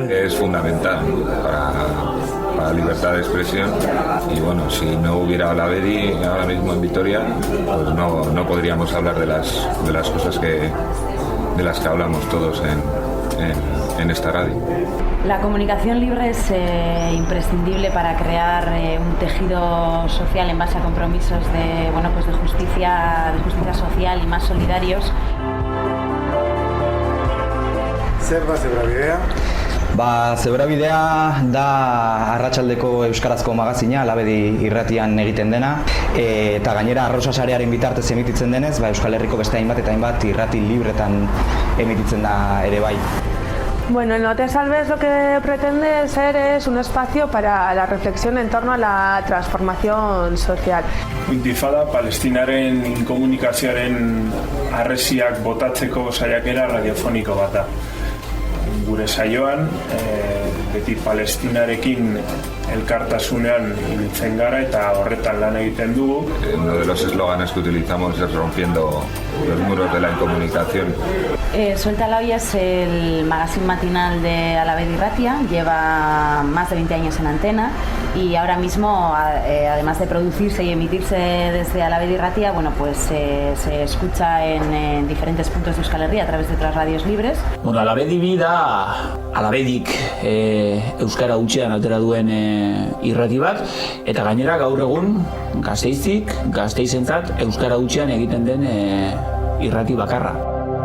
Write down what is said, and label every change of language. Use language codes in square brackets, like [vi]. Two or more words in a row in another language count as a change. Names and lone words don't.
[es] Es fundamental para la libertad de expresión y bueno, si no hubiera Alabedi ahora mismo en Vitoria, pues no podríamos hablar de las cosas de las que hablamos todos en esta radio. La comunicación libre es imprescindible para crear un tejido social en base a compromisos de justicia social y más solidarios. [eu] Zer da Zebrabidea? Zebrabidea da arratsaldeko euskarazko magazina, Alabedi irratian egiten dena, eta gainera Arrosa sarearen bitartez emititzen denez, Euskal Herriko beste hainbat eta hainbat irrati libretan emititzen da ere bai. [es] Bueno, el No te salves lo que pretende ser es un espacio para la reflexión en torno a la transformación social. [eu] Intifada Palestinaren inkomunikazioaren harresiak botatzeko saiakera radiofoniko bat da. Gure saioan, beti Palestinarekin elkartasunean ibiltzen gara eta horretan lan egiten dugu. [es] Uno de los eslóganes que utilizamos es rompiendo los muros de la incomunicación. Suelta la Olla es el magazine matinal de Alavedi Ratia, lleva más de 20 años en antena y ahora mismo, además de producirse y emitirse desde Alavedi Ratia, bueno, pues se escucha en diferentes puntos de Euskal Herria a través de otras radios libres. [eu] Bueno, Alavedi bi da Alavedik euskara hutsean atera duen irrati bat, eta gainera gaur egun Gasteizik, Gasteizentzat euskara hutsean egiten den irrati bakarra.